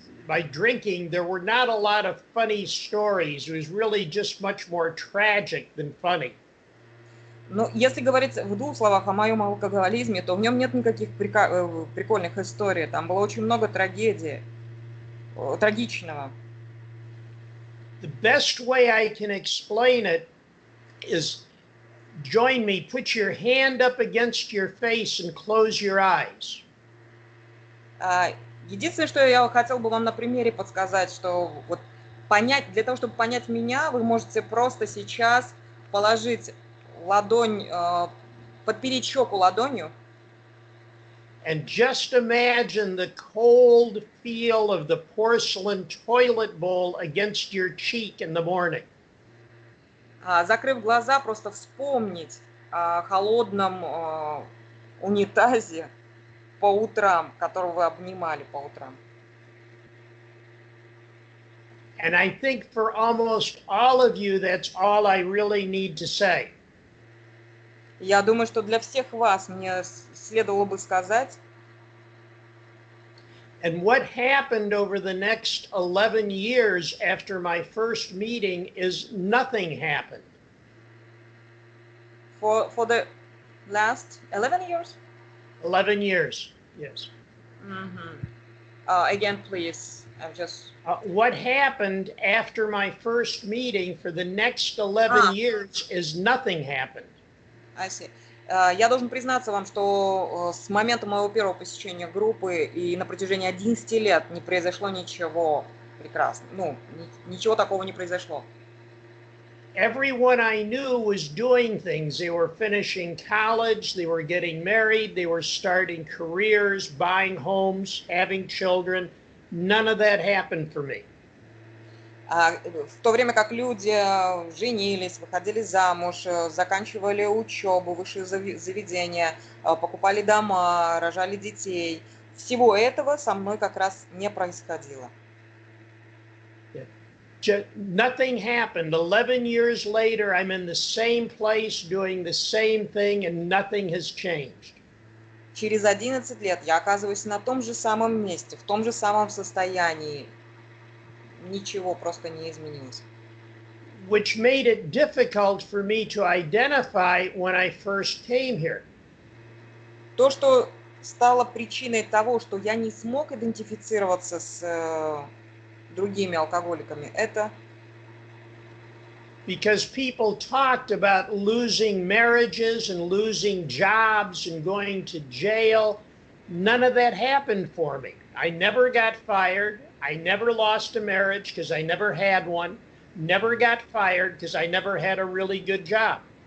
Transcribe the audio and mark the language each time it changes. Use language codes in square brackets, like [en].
[en] by drinking, there were not a lot of funny stories. It was really just much more tragic than funny. [ru] Но если говорить в двух словах о моем алкоголизме, то в нем нет никаких прикольных историй. Там было очень много трагедии, трагичного. [en] The best way I can explain it is join me, put your hand up against your face and close your eyes. [ru] Единственное, что я хотел бы вам на примере подсказать, что вот понять, для того, чтобы понять меня, вы можете просто сейчас положить ладонь, подпереть щеку ладонью. [en] And just imagine the cold feel of the porcelain toilet bowl against your cheek in the morning. [ru] Закрыв глаза, просто вспомнить о холодном унитазе по утрам, которого вы обнимали по утрам. [en] And I think for almost all of you, that's all I really need to say. [ru] Я думаю, что для всех вас мне следовало бы сказать. [en] And what happened over the next 11 years after my first meeting is nothing happened. For the last 11 years? 11 years, yes. Mm-hmm. Again, please. I'm just... What happened after my first meeting for the next 11 years is nothing happened. I see. [ru] Я должен признаться вам, что с момента моего первого посещения группы и на протяжении 11 лет не произошло ничего прекрасного. Ну, ничего такого не произошло. [en] Everyone I knew was doing things. They were finishing college, they were getting married, they were starting careers, buying homes, having children. None of that happened for me. [ru] В то время как люди женились, выходили замуж, заканчивали учебу, высшие заведения, покупали дома, рожали детей, всего этого со мной как раз не происходило. [en] Nothing happened. 11 years later, I'm in the same place doing the same thing and nothing has changed. [ru] Через 11 лет я оказываюсь на том же самом месте, в том же самом состоянии. Ничего просто не изменилось. [en] Which made it difficult for me to identify when I first came here. [ru] То, что стало причиной того, что я не смог идентифицироваться с другими алкоголиками, это [en] because people talked about losing marriages and losing jobs and going to jail. None of that happened for me. I never got fired. I never lost a marriage because I never had one. Never got fired because I never had a really good job.